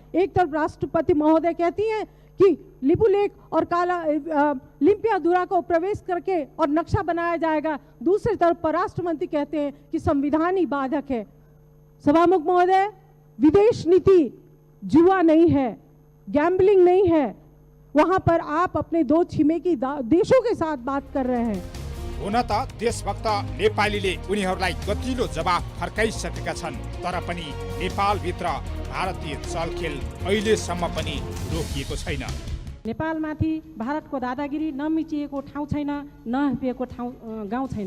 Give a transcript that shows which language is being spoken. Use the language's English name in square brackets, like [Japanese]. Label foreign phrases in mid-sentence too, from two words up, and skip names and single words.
[Hindi] एक तरफ राष्ट्रपति महोदय कहती हैं कि लिपुलेक और लिम्पियाधुरा को प्रवेश करके और नक्शा बनाया जाएगा, दूसरी तरफ परराष्ट्र मंत्री कहते हैं कि संविधान ही बाधक है। सभामुख महोदय, विदेश नीति जुआ नहीं है, गैम्बलिंग नहीं है। वहां पर आप अपने दो छिमेकी देशों के साथ बात कर रहे हैं। [Nepali] हुन त देशभक्त नेपालीले उनीहरूलाई गतिलो जवाफ फर्काइसकेका छन्, तर पनि नेपालभित्र भारतीय चलखेल अहिलेसम्म पनि रोकिएको छैन। नेपालमाथि भारतको दादागिरी नमिचिएको ठाउँ छैन, नहपिएको गाउँ छैन।